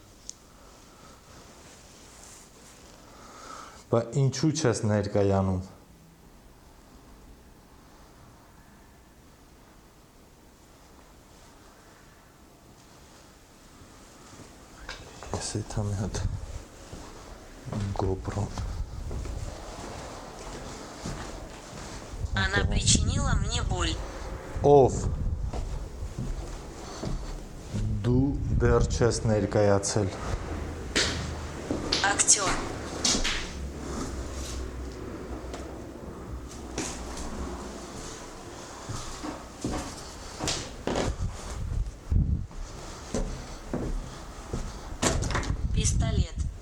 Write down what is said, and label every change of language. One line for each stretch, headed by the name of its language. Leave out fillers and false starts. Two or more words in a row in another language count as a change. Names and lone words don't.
Armenian: Բա ինչու չես ներկայանում Ես եթա մի հատ GoPro
Russian: Она причинила мне боль.
Armenian: Ով Դու դեռ չես ներկայացել
Russian: Актер. Пистолет.